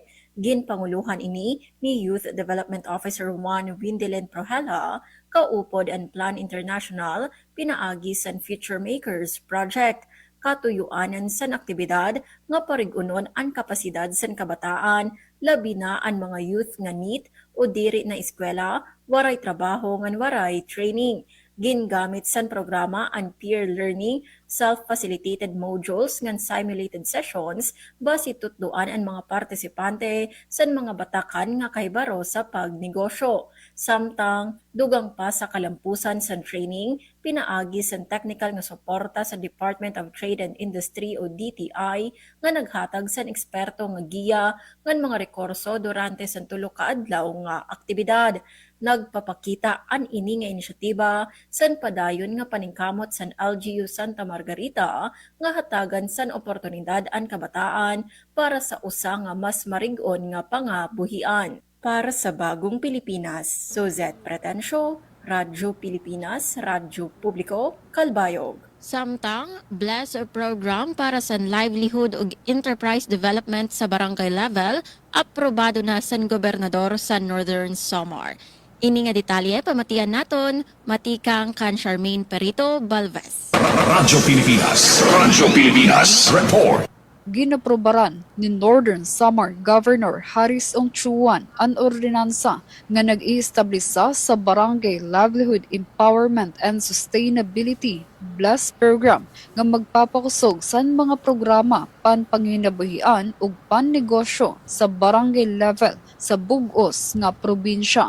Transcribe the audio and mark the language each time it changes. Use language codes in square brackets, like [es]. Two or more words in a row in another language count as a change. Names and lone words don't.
[war] Ginpanguluhan ini ni Youth Development Officer Juan Windilen Prohela, kaupod ang Plan International pinaagi san Future Makers Project. Katuyuanan san aktibidad nga parigunon ang kapasidad san kabataan, labi na ang mga youth nga NEET o diri na eskwela, waray trabaho ngan waray training. Gingamit san programa ang [en] peer learning, self-facilitated modules [war] ngan [en] simulated sessions [war] basi tutluan ang mga partisipante san mga batakan nga kahibaro sa pagnegosyo. Samtang dugang pa sa kalampusan san training, pinaagi san technical nga suporta sa Department of Trade and Industry o DTI nga naghatag san eksperto nga giya ngan mga rekurso durante san tulo ka adlaw nga aktibidad. Nagpapakita an ini nga inisyatiba san padayon nga paningkamot san LGU Santa Margarita nga hatagan san oportunidad an kabataan para sa usa nga mas marig-on nga pangabuhian. Para sa Bagong Pilipinas, Suzette Pretensio, Radyo Pilipinas, Radyo Publiko, Kalbayog. [ceb] Samtang, bless program para sa livelihood ug [en] enterprise development [ceb] sa barangay level, aprobado na sa gobernador sa Northern Samar. [war] Ini nga detalye pamatian naton, matikang kan Charmaine Perito Balvez. Radyo Pilipinas Report. [ceb] Ginaprobaran ni Northern Samar Governor Haris Ongchuan ang ordinansa nga nag-iestablisa sa Barangay Livelihood Empowerment and Sustainability BLESS program nga magpapakusog sa mga programa panpanginabuhian ug pannegosyo sa barangay level sa bug-os nga probinsya.